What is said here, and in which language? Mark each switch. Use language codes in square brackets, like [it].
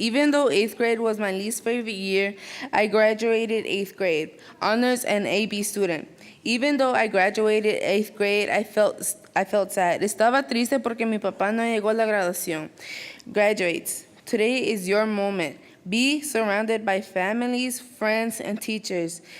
[en] Even though 8th grade was my least favorite year, I graduated 8th grade, honors and AB student. Even though I graduated 8th grade, I felt sad. [es] Estaba triste porque mi papá no llegó a la graduación. [en] Graduates, today is your moment. Be surrounded by families, friends, and teachers.